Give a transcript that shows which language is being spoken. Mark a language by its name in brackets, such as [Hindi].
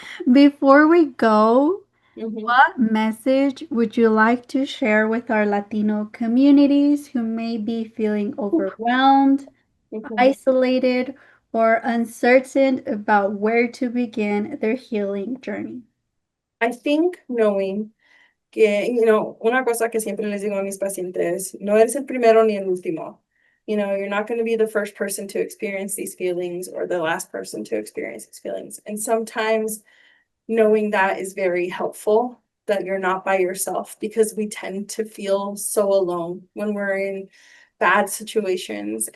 [English] Before we go, Mhm. what message would you like to share with our Latino communities who may be feeling overwhelmed, Mhm. isolated, or uncertain about where to begin their healing journey? I think knowing [Spanish] que, una cosa que siempre les digo a mis pacientes, no eres el primero ni el último. [English] You're not going to be the first person to experience these feelings or the last person to experience these feelings. And sometimes knowing that is very helpful, that you're not by yourself, because we tend to feel so alone when we're in bad situations.